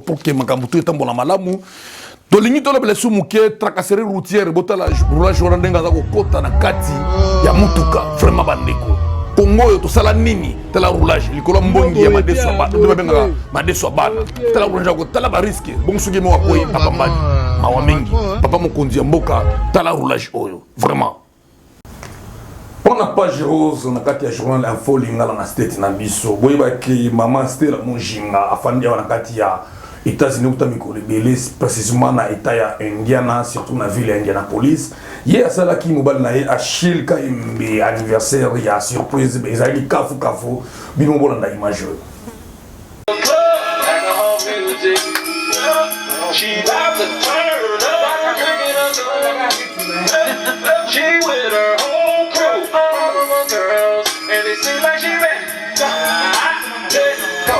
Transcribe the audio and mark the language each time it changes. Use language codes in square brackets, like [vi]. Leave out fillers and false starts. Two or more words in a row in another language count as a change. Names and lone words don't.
[ln] pour que makambo to etambola malamu tolingi tolobela su muke [fr] tracasserie routière [ln] botala roulage wana ndenga za kokota na kati ya mutuka vraiment bandeko Congo yo tosala nini tala roulage likolo mbongi ya madeso ba to benga madeso bana tala roulage ko tala ba risque bon sugi mo akoyi papa mbadi mawa mingi papa mokonzi ya mboka tala roulage oyo vraiment [fr] on a page rose [ln] na kati ya journal info lingala na state na biso boyeba ke mama Stella Mujinga afandi na kati ya États-Unis uta mikolo belé précisément na état ya Indiana surtout na ville ya Indianapolis ye asala ki mobile na ye Achille Kaimbe anniversaire ya surprise ezali kafu bino bolanda image [en] she loves to turn up, she with her whole crew, girls, and it seems like she ready. Let's go.